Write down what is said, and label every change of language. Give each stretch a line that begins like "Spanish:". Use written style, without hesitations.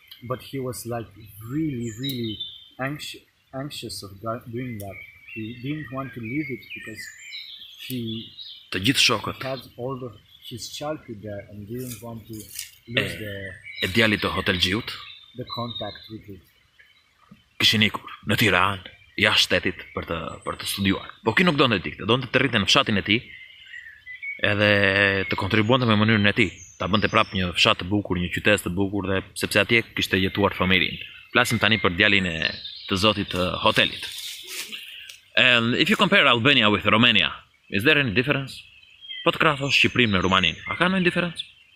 English: But he was like really anxious of doing that. He didn't want to leave it because he
Albanian: Të gjithë shokët
English: had all his childhood there and didn't want to lose
Albanian: e djalit të hotelxhiut
English: the contact with it.
Albanian: kishin ikur në Tiranë, jashtë shtetit për të studiuar. Po ky nuk donte të ikte, donte të rrinte në fshatin e tij, edhe të kontribuonte me mënyrën e tij, ta bënte prapë një fshat të bukur, një qytet të bukur, dhe sepse atje kishte jetuar familjen. Flasim tani për djalin e të zotit të hotelit.
English: And if you compare Albania with Romania, is there any difference?
Albanian: Po të krahasosh Shqipërinë me Rumaninë, a ka ndonjë diferencë?